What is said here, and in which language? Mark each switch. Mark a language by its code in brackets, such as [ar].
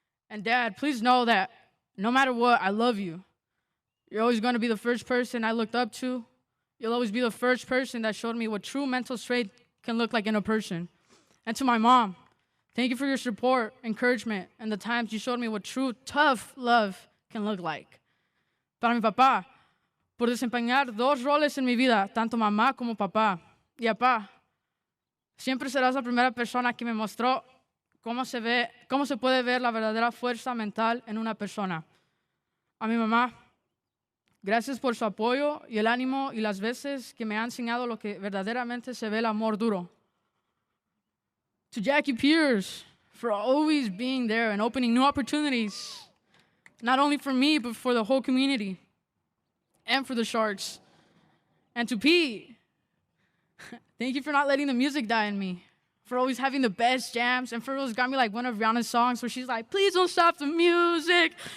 [en] And Dad, please know that no matter what, I love you. You're always going to be the first person I looked up to. You'll always be the first person that showed me what true mental strength can look like in a person. And to my mom, thank you for your support, encouragement, and the times you showed me what true, tough love can look like. [es] Para mi papá, por desempeñar 2 roles en mi vida, tanto mamá como papá. Y papá, siempre serás la primera persona que me mostró cómo se puede ver la verdadera fuerza mental en una persona. A mi mamá, gracias por su apoyo y el ánimo y las veces que me ha enseñado lo que verdaderamente se ve el amor duro. [en] To Jackie Pierce, for always being there and opening new opportunities, not only for me, but for the whole community and for the Sharks. And to Pete, thank you for not letting the music die in me, for always having the best jams, and for always got me like one of Rihanna's songs where she's like, please don't stop the music.